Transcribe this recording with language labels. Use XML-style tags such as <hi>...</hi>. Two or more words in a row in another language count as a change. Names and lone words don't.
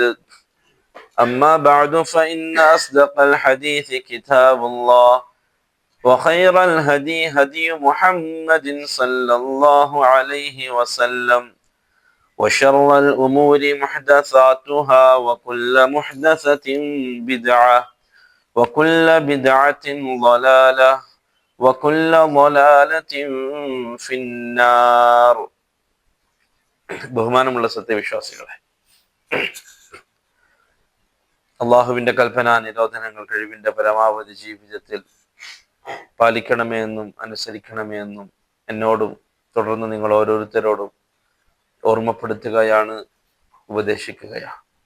<ar>أما بعد فإن أصدق الحديث كتاب الله وخير الهدي هدي محمد صلى الله عليه وسلم وشر الأمور محدثاتها وكل محدثة بدعة وكل بدعة ضلالة وكل ضلالة في النار.</ar> <ml>ബഹുമാനമുള്ള സത്യവിശ്വാസികളെ, അള്ളാഹുവിന്റെ കൽപ്പന നിരോധനങ്ങൾ കഴിവിന്റെ പരമാവധി ജീവിതത്തിൽ പാലിക്കണമേ എന്നും അനുസരിക്കണമേ എന്നും എന്നോടും തുടർന്ന് നിങ്ങൾ ഓരോരുത്തരോടും ഓർമ്മപ്പെടുത്തുകയാണ്, ഉപദേശിക്കുകയാണ്.</ml>